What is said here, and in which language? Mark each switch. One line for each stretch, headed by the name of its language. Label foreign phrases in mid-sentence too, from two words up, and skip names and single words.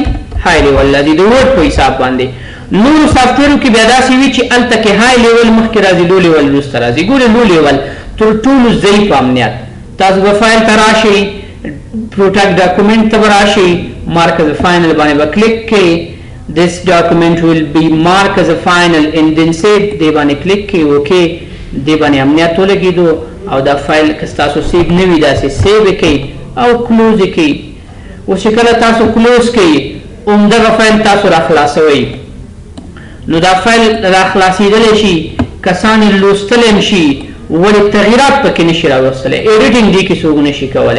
English: high level
Pashto: راځي د ورډ په حساب باندې. نورو سافټویرو کې بیا داسې وي چې هلته کې های لیول مخکې راځي،
English: low level
Pashto: وروسته راځي. ګورئ
English: low level
Pashto: تر ټولو ضعیف امنیت. تاسو به فایل ته راشئ،
English: protect document
Pashto: ته به راشئ،
English: mark as final
Pashto: باندې به کلیک کړئ.
English: this document will be marked as a final and then save
Pashto: دې باندې کلیک کړئ. اوکې دې باندې امنیت ولګېدو، او دا فایل که تاسو سیو نه وي داسې سیو یې کړئ او کلوز یې کړئ. اوس چې کله تاسو کلوز کړئ همدغه فایل تاسو راخلاصوئ، نو دا فایل راخلاصېدلی شي، کسان یې لوستلی هم شي، ولې تغییرات پکې نشي راوستلی، ایډیټینګ دې کې څوک نشي کولی.